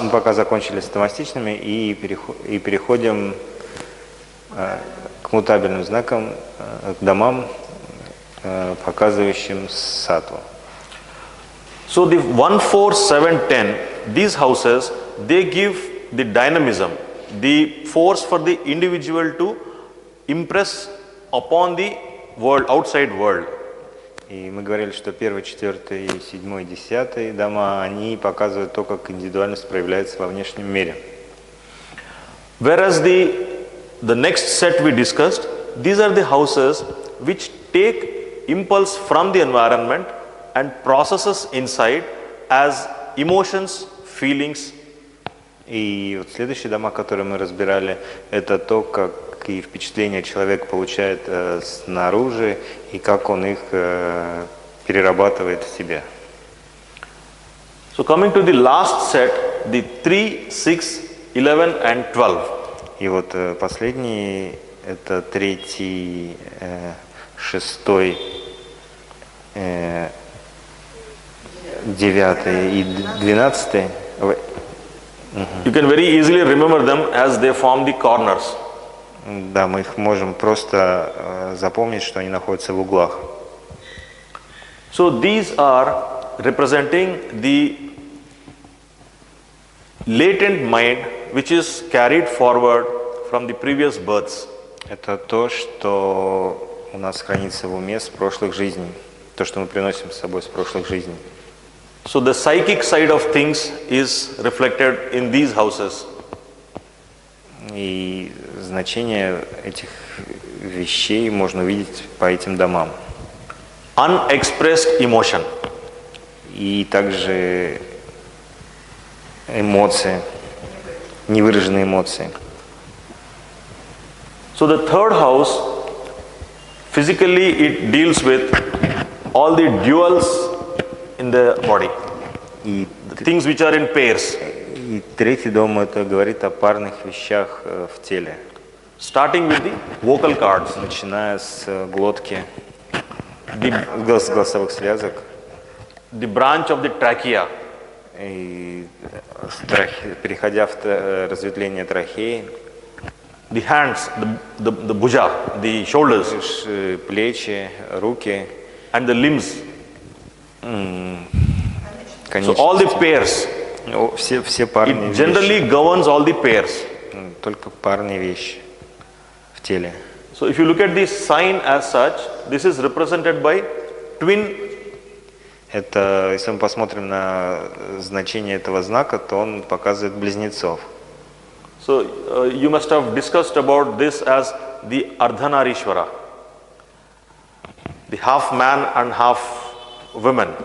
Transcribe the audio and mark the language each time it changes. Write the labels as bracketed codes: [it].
[ru] Мы пока закончили с тамастичными и переходим к мутабельным знакам, к домам, показывающим саттву. [en] So the 1, 4, 7, 10, these houses, they give the dynamism, the force for the individual to impress upon the world, outside world. [ru] И мы говорили, что 1, 4, 7, 10 дома, они показывают то, как индивидуальность проявляется во внешнем мире. [en] Whereas the next set we discussed, these are the houses which take impulse from the environment and processes inside as emotions, feelings. [ru] И вот следующие дома, которые мы разбирали, это то, как и впечатления человек получает снаружи, и как он их перерабатывает в себе. [en] So coming to the last set, the 3, 6, 11 and 12. [ru] И вот последний, это 3, 6, 9 и 12. [en] You can very easily remember them as they form the corners. [ru] Да, мы их можем просто запомнить, что они находятся в углах. [en] So these are representing the latent mind which is carried forward from the previous births. [ru] Это то, что у нас хранится в уме с прошлых жизней, то, что мы приносим с собой с прошлых жизней. [en] So the psychic side of things is reflected in these houses. [ru] И значение этих вещей можно увидеть по этим домам. [en] Unexpressed emotion. [ru] И также эмоции, невыраженные эмоции. [en] So the third house, physically it deals with all the duals in the body, [ru] И [en] the things which are in pairs. [ru] И третий дом это говорит о парных вещах в теле. [en] Starting with the vocal cords. [ru] Начиная с глотки, [en] The, [ru] с голосовых связок, [en] the branch of the trachea. [ru] и переходя в разветвление трахеи, [en] The hands, the bhuja, the shoulders, [ru] плечи, руки, [en] and the limbs. So [ru] конечности. [en] all the pairs. [ru] Все парные [en] It [ru] вещи. [en] generally governs all the pairs. [ru] Только парные вещи в теле. [en] So if you look at the sign as such, this is represented by twin. [ru] Это, если мы посмотрим на значение этого знака, то он показывает близнецов. [en] So you must have discussed about this as the Ardhanarishvara. the half man and half women.